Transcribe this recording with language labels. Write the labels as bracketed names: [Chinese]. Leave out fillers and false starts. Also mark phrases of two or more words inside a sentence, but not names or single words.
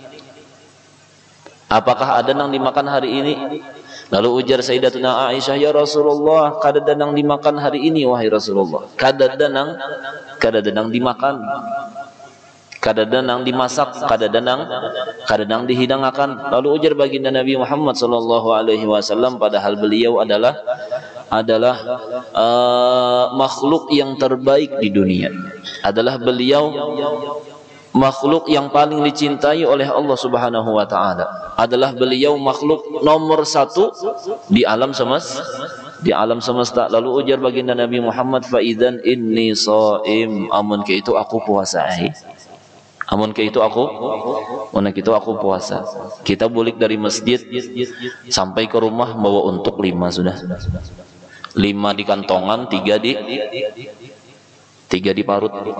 [Banjar] Apakah ada nang dimakan hari ini? Lalu ujar Sayyidatuna Aisyah, ya Rasulullah, kada ada nang dimakan hari ini wahai Rasulullah. Kada ada nang dimakan. Kada nang dimasak, kada nang dihidangkan. Lalu ujar baginda Nabi Muhammad [Arabic] صلى الله عليه وسلم, [Banjar] padahal beliau adalah makhluk yang terbaik di dunia. Adalah beliau makhluk yang paling dicintai oleh Allah [Arabic] سبحانه وتعالى. [Banjar] Adalah beliau makhluk nomor 1 di alam semesta. Lalu ujar baginda Nabi Muhammad, [Arabic] فإذن إني صائم, [Banjar] amun ke itu aku puasa. Amun ke itu aku puasa. Kita bulik dari masjid sampai ke rumah bawa untuk 5 sudah. 5 di kantongan, 3 di parut.